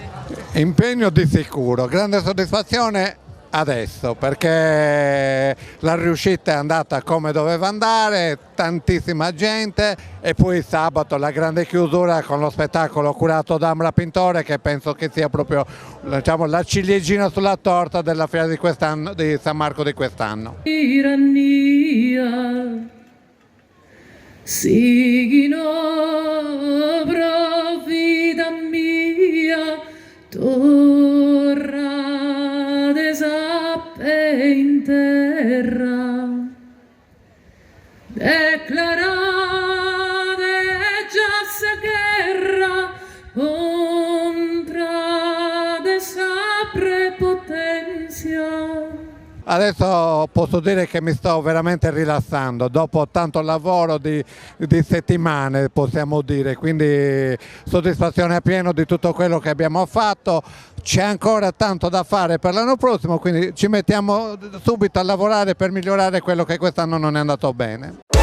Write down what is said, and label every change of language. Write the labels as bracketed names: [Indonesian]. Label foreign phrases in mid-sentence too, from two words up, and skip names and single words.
[Italian] Impegno di sicuro, grande soddisfazione adesso perché la riuscita è andata come doveva andare, tantissima gente, e poi sabato la grande chiusura con lo spettacolo curato da Amra Pintore, che penso che sia proprio, diciamo, la ciliegina sulla torta della fiera di quest'anno, di San Marco di quest'anno. [Sardinian] Sigino profita mia, torra de sappe in terra, declarate già guerra contra de sa prepotenzia. [Italian] Adesso posso dire che mi sto veramente rilassando, dopo tanto lavoro di settimane possiamo dire, quindi soddisfazione a pieno di tutto quello che abbiamo fatto. C'è ancora tanto da fare per l'anno prossimo, quindi ci mettiamo subito a lavorare per migliorare quello che quest'anno non è andato bene.